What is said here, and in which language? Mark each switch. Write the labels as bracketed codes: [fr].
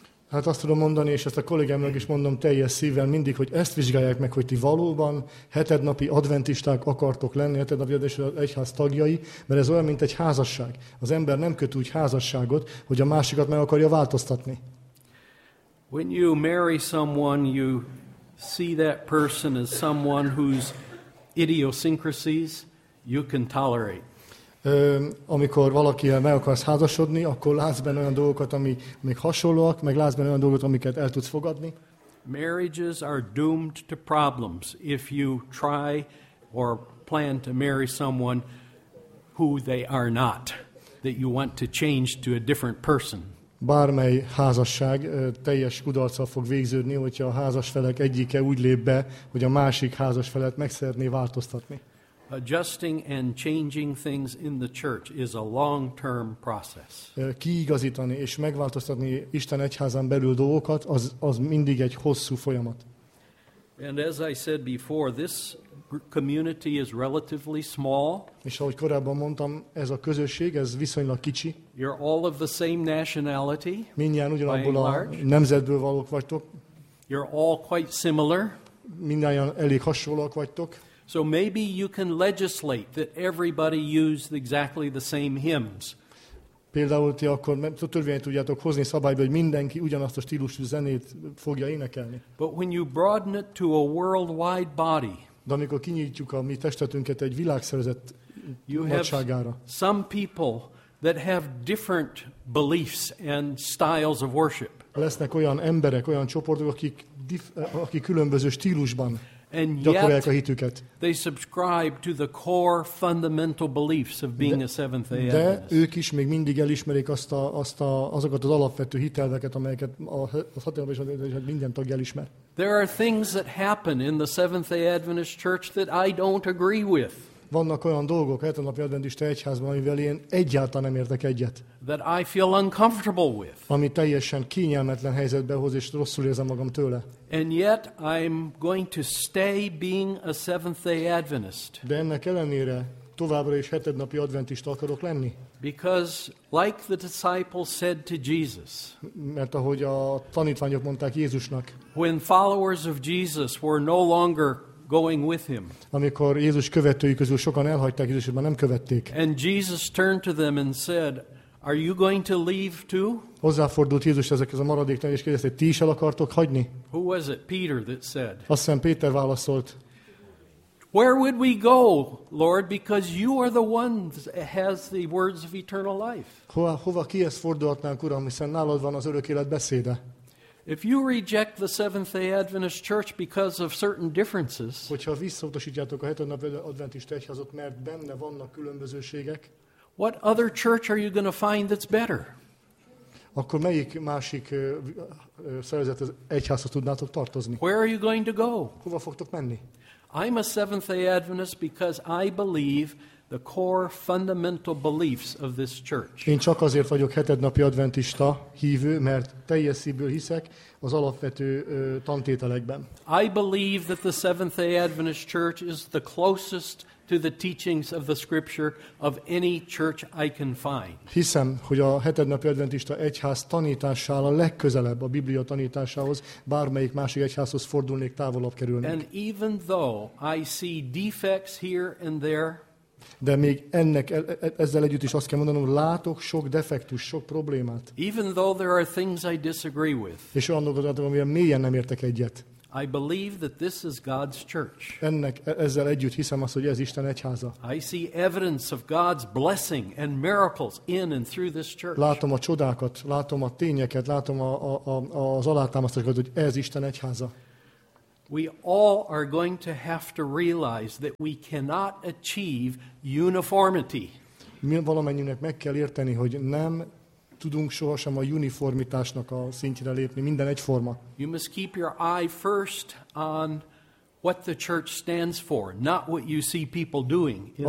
[hu] Hát azt tudom mondani, és ezt a kollégámnak is mondom teljes szívvel mindig, hogy ezt vizsgálják meg, hogy ti valóban hetednapi adventisták akartok lenni, hetednapi adventisták egyház tagjai, mert ez olyan, mint egy házasság. Az ember nem köt úgy házasságot, hogy a másikat meg akarja változtatni. [en] When you marry someone, you see that person as someone whose idiosyncrasies you can tolerate. [hu] Amikor valakivel meg akarsz házasodni, akkor látsz benne olyan dolgokat, amik hasonlóak, meg látsz benne olyan dolgokat, amiket el tudsz fogadni. [en] Marriages are doomed to problems if you try or plan to marry someone who they are not, that you want to change to a different person. [hu] Bármely házasság teljes kudarccal fog végződni, hogyha a házasfelek egyike úgy lép be, hogy a másik házasfelet meg szeretné változtatni. [en] Adjusting and changing things in the church is a long-term process. [hu] Kiigazítani és megváltoztatni Isten egyházán belül dolgokat, az mindig egy hosszú folyamat. [en] And as I said before, this community is relatively small. [hu] És ahogy korábban mondtam, ez a közösség, ez viszonylag kicsi. [en] You're all of the same nationality. [hu] Mindjárt ugyanabból a nemzetből valók vagytok. [en] You're all quite similar. [hu] Mindjárt elég hasonlóak vagytok. [en] So maybe you can legislate that everybody use exactly the same hymns. [hu] Például ti akkor törvényt tudjátok hozni szabályba, hogy mindenki ugyanazt a stílusú zenét fogja énekelni. [en] But when you broaden it to a worldwide body, [hu] de amikor kinyitjuk a mi testetünket egy világszervezet nagyságára, [en] some people that have different beliefs and styles of worship. [hu] Lesznek olyan emberek, olyan csoportok, akik különböző stílusban gyakorolják a hitüket. [en] They subscribe to the core fundamental beliefs of being a Seventh-day Adventist. [hu] De ők is még mindig elismerik azokat az alapvető hitelveket, amelyeket a Seventh-day minden tagja elismer. [en] There are things that happen in the Seventh-day Adventist church that I don't agree with. [hu] Vannak olyan dolgok a hetednapi adventista egyházban, amivel én egyáltalán nem értek egyet. [en] That I feel uncomfortable with. [hu] Ami teljesen kényelmetlen helyzetbe hoz, és rosszul érzem magam tőle. [en] And yet I'm going to stay being a Seventh-day Adventist. [hu] De ennek ellenére továbbra is hetednapi adventista akarok lenni. [en] Because like the disciples said to Jesus. [hu] Mert ahogy a tanítványok mondták Jézusnak. [en] When followers of Jesus were no longer going with him. [hu] Amikor Jézus követői közül sokan elhagyták Jézust, már nem követték. [en] And Jesus turned to them and said, "Are you going to leave too?" [hu] Hozzáfordult Jézus ezekhez a maradéknak, és kérdezte, ti is el akartok hagyni? [en] Who was it, Peter, that said? [hu] Azt hiszem Péter válaszolt. [en] Where would we go, Lord, because you are the one that has the words of eternal life? [hu] Hova kihez fordulhatnánk, Uram, hiszen nálad van az örök élet beszéde. [en] If you reject the Seventh-day Adventist church because of certain differences, [hu] hogyha visszautasítjátok a hetednapi adventista egyházat, mert benne vannak különbözőségek, [en] what other church are you going to find that's better? [hu] Akkor melyik másik szervezet egyházhoz tudnátok tartozni? [en] Where are you going to go? [hu] Hova fogtok menni? [en] I'm a Seventh-day Adventist because I believe the core fundamental beliefs of this church. [hu] Én csak azért vagyok hetednapi adventista hívő, mert teljes szívből hiszek az alapvető tantételekben. [en] I believe that the Seventh-day Adventist church is the closest to the teachings of the scripture of any church I can find. [hu] Hiszem, hogy a hetednapi adventista egyház tanításával a legközelebb a Biblia tanításához, bármelyik másik egyházhoz fordulnék, távolabb kerülnék. [en] And even though I see defects here and there, [hu] De még ennek ezzel együtt is azt kell mondanom, látok sok defektus, sok problémát. [en] Even though there are things I disagree with. [hu] És olyan dolgokat, amivel mélyen nem értek egyet. [en] I believe that this is God's church. [hu] Ennek ezzel együtt hiszem azt, hogy ez Isten egyháza. [en] I see evidence of God's blessing and miracles in and through this church. [hu] Látom a csodákat, látom a tényeket, látom az alátámasztásokat, hogy ez Isten egyháza. [en] We all are going to have to realize that we cannot achieve uniformity. [hu] Mi valamennyinek meg kell érteni, hogy nem tudunk sohasem a uniformitásnak a szintjére lépni, minden egyforma. [en] You must keep your eye first on what the church stands for, not what you see people doing in the church.